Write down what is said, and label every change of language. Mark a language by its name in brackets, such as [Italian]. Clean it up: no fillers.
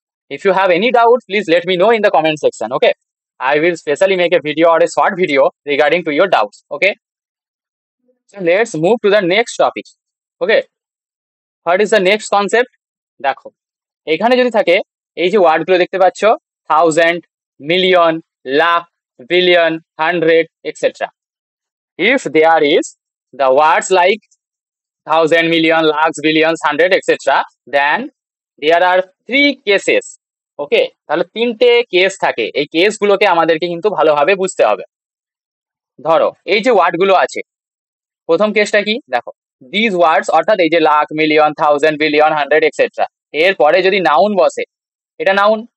[English] If you have any doubt, please let me know in the comment section. Okay, I will specially make a video or a short video regarding to your doubts. Okay, so let's move to the next topic. Okay, what is the next concept? [Bangla] দেখো, এখানে যদি থাকে এই যে ওয়ার্ডগুলো দেখতে পাচ্ছ, thousand, million, lakh, billion, hundred, etcetera. [English] If there is the words like thousand, million, lakhs, billions, hundred, etc., then there are 3 cases. [Bangla] ওকে, তাহলে 3টে কেস থাকে, এই কেসগুলোকে আমাদেরকে কিন্তু ভালোভাবে বুঝতে হবে। ধরো এই যে ওয়ার্ডগুলো আছে, প্রথম কেসটা কি? দেখো, দিস ওয়ার্ডস, অর্থাৎ এই যে lakh, million, thousand, billion, hundred, etcetera, এরপরে যদি নাউন বসে, এটা নাউন।